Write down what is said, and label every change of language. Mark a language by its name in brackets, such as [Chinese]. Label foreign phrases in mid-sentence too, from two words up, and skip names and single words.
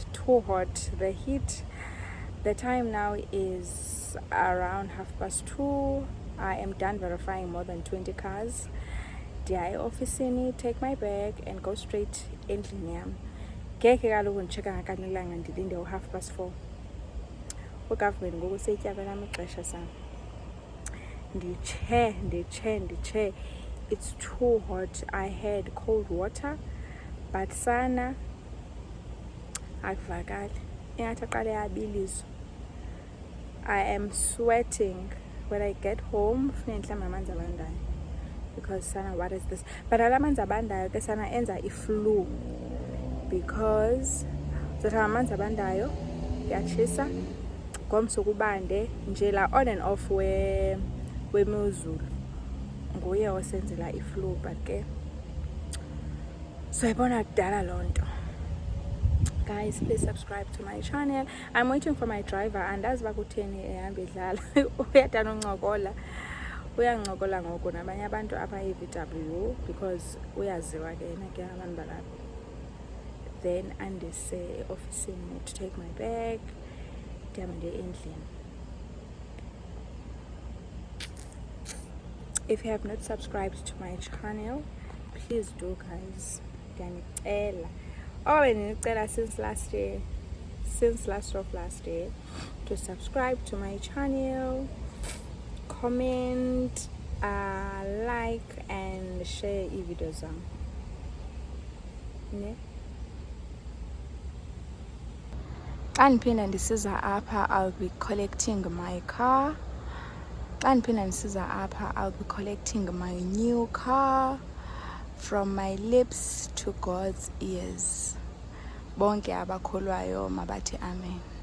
[English] The heat, the time now is around 2:30. I am done verifying more than 20 cars. [Xhosa] Ndiya officini, [English] take my bag and go straight [Xhosa] endlini yam. Ngeke kaloku ndicheka ngakanelanga ndilinde u4:30. Ugovernment ngoku seyityabela amaxesha sana. Nditshe. [English] It's too hot. I had cold water, but [Xhosa] sana akuvakali ingathi aqale yabilizwa. [English] I am sweating. When I get home [Xhosa] funeka ndihlambe amanzi abandayo [English] because sana, what is this? [Xhosa] But ala manzi abandayo ke sana enza iflu because zothanga amanzi abandayo yatshisa ngomso kubande nje la [English] on and off [Xhosa] wemozulu nguye osenzela iflu. But ke so ibona kudala loo nto. [English] Guys, please subscribe to my channel. I'm waiting for my driver, and as [Xhosa] bakutheni ehamba edlala uyadana uyancokola ngoku nabanye abantu apha e-VW because uyaziwa ke yena ke abantu balapha. Then andise officini [English] to take my bag [Xhosa] ndihambe ndiye endlini. [English] If you have not subscribed to my channel, please do guys. [Xhosa] Ndiyanicela. [English] Oh, and since last of last year, to subscribe to my channel, comment, like and share [Xhosa] i-video zam. Ne? [English] And pin and scissor upper, I'll be collecting my car. And pin and scissor upper, I'll be collecting my new car. From my lips to God's ears. [Xhosa] Bonke abakholwayo mabathi amen.